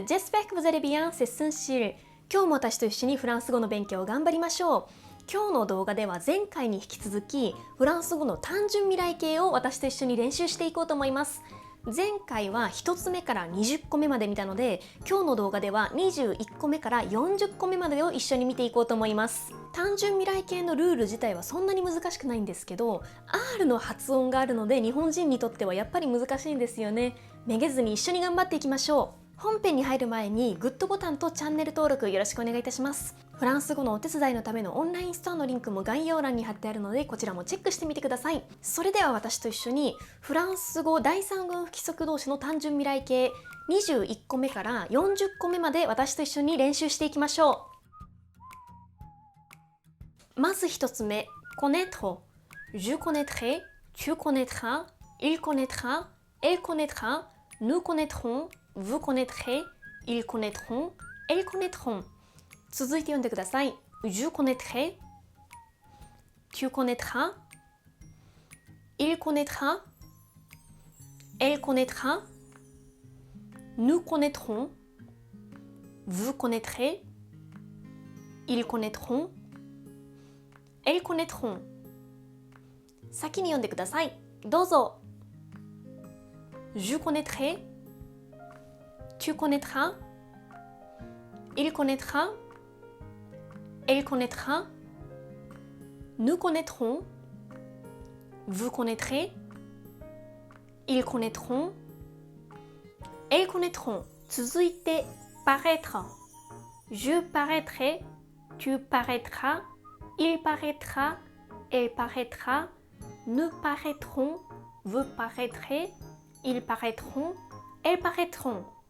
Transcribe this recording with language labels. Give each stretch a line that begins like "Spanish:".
French: J'espère que vous allez bien, c'est Sunshil。
Japanese: 今日も私と一緒にフランス語の勉強を頑張りましょう。今日の動画では前回に引き続きフランス語の単純未来形を私と一緒に練習していこうと思います。前回は1つ目から20個目まで見たので、今日の動画では21個目から40個目までを一緒に見ていこうと思います。単純未来形のルール自体はそんなに難しくないんですけど、R の発音があるので日本人にとってはやっぱり難しいんですよね。めげずに一緒に頑張っていきましょう。本編に入る前にグッドボタンとチャンネル登録よろしくお願いいたします。フランス語のお手伝いのためのオンラインストアのリンクも概要欄に貼ってあるので、こちらもチェックしてみてください。それでは私と一緒にフランス語第三群不規則動詞の単純未来形21個目から40個目まで私と一緒に練習していきましょう。まず1つ目、connaître。
French: Je connaîtrai, tu connaîtras, il connaîtra, elle connaîtra, nous connaîtrons, vous connaîtrez, ils connaîtront, elles connaîtront。
Japanese: 続いて読んでください。
French: Je connaîtrai, tu connaîtras, il connaîtra, elle connaîtra, nous connaîtrons, vous connaîtrez, ils connaîtront, elles connaîtront。
Japanese: 先に読んでください。どうぞ。
French: Je connaîtrai, tu connaîtras, il connaîtra, elle connaîtra, nous connaîtrons, vous connaîtrez, ils connaîtront, elles connaîtront。
Japanese: 続いて、paraître。
French: Je paraîtrai, tu paraîtras, il paraîtra, elle paraîtra, nous paraîtrons, vous paraîtrez, ils paraîtront, elles paraîtront。